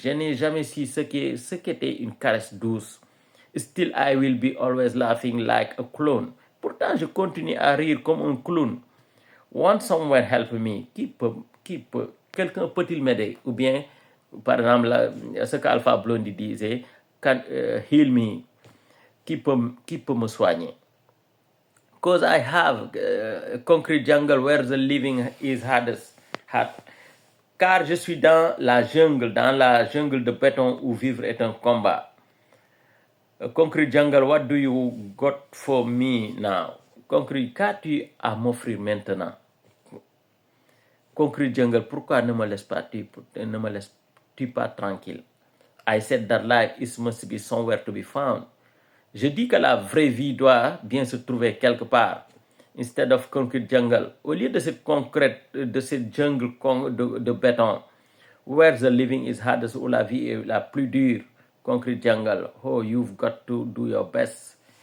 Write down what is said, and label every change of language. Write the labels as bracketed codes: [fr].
[fr] Je n'ai jamais su ce qu'était une caresse douce. [en] Still I will be always laughing like a clown. [fr] Pourtant, je continue à rire comme un clown. [en] Want someone help me? [fr] Quelqu'un peut-il m'aider? Ou par exemple, ce qu'Alpha Blondy disait, [en] heal me. [fr] qui peut me soigner. [en] Because I have concrete jungle where the living is hardest. [fr] Car je suis dans la jungle de béton où vivre est un combat. [en] Concrete jungle, what do you got for me now? [fr] Concrete, qu'as-tu à m'offrir maintenant? Concrete jungle, pourquoi ne me laisses-tu pas tranquille? [en] I said that life must be somewhere to be found. [fr] Je dis que la vraie vie doit bien se trouver quelque part. [en] Instead of concrete jungle, [fr] au lieu de cette jungle de béton, [en] where the living is hardest, [fr] où la vie est la plus dure, [en] concrete jungle, oh, you've got to do your best.